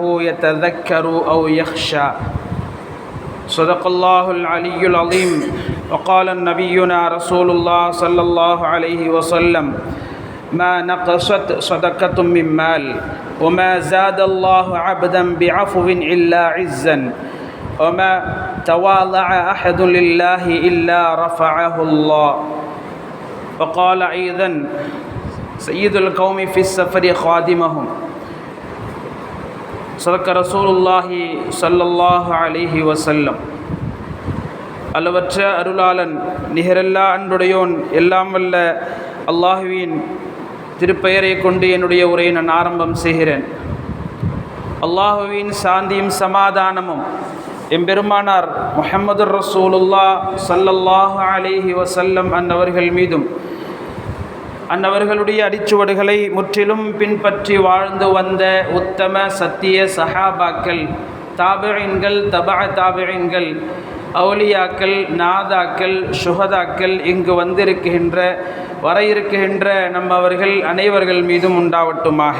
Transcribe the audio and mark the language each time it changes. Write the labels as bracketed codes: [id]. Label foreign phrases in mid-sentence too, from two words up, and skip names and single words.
[ar] يتذكر أو يخشى صدق الله العلي العظيم وقال نبينا رسول الله صلى الله عليه وسلم ما نقصت صدقة من مال وما زاد الله عبدا بعفو إلا عزا وما تواضع أحد لله إلا رفعه الله وقال أيضا سيد القوم في السفر خادمهم صدق رسول الله صلى الله عليه وسلم [ta] அளவற்ற அருளாளன் நிகரெல்லா அன்புடையோன் எல்லாம் வல்ல அல்லாஹுவின் திருப்பெயரை கொண்டு என்னுடைய உரையை நான் ஆரம்பம் செய்கிறேன். அல்லாஹுவின் சாந்தியும் சமாதானமும் எம்பெருமானார் முஹம்மது [ar] رسول الله صلى الله عليه وسلم [ta] அன்னவர்கள் மீதும் அன்னவர்களுடைய அடிச்சுவடுகளை முற்றிலும் பின்பற்றி வாழ்ந்து வந்த உத்தம சத்திய சஹாபாக்கள், தாபிஈன்கள், தபஅ தாபிஈன்கள், அவுலியாக்கள், நாதாக்கள், ஷுஹதாக்கள், இங்கு வந்திருக்கின்ற வர இருக்கின்ற நம்மவர்கள் அனைவர்கள் மீதும் உண்டாவட்டுமாக.